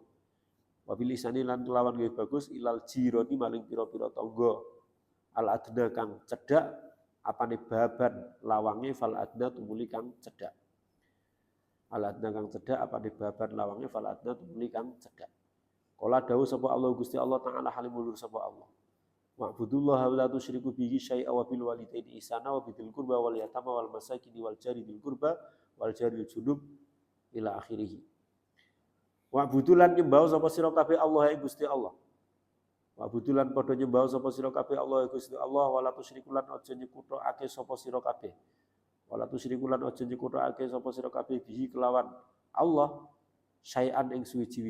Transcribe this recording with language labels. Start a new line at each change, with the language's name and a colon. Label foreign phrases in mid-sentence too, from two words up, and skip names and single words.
Arabic: وبالإحسان
Javanese: lan kelawan gawe bagus
Arabic: إلى الجيران
Javanese: maring pira-pira tangga.
Arabic: الأدنى
Javanese: kang cedhak apane baban lawange
Arabic: فالأدنى
Javanese: tumuli kang cedhak.
Arabic: الأدنى
Javanese: kang cedhak apane baban lawange
Arabic: فالأدنى
Javanese: tumuli kang cedhak. Kala dawuh sapa Allah Gusti Allah taala halimul sapa Allah.
Arabic: واعبدوا الله ولا تشركوا به شيئا وبالوالدين إحسانا وبذي القربى واليتامى والمساكين والجار ذي القربى والجار الجنب إلى آخره.
Javanese: Wa'budulan nyembah sapa sira kabeh Allah ya Gusti Allah. Wa'budulan padha nyembah sapa sira kabeh Allah ya Gusti Allah
Arabic: ولا تشركوا
Javanese: lan aja nyekutake sapa sira kabeh.
Arabic: ولا تشركوا
Javanese: lan aja nyekutake sapa sira kabeh bihi kelawan Allah syai'an ing suwiji-wiji.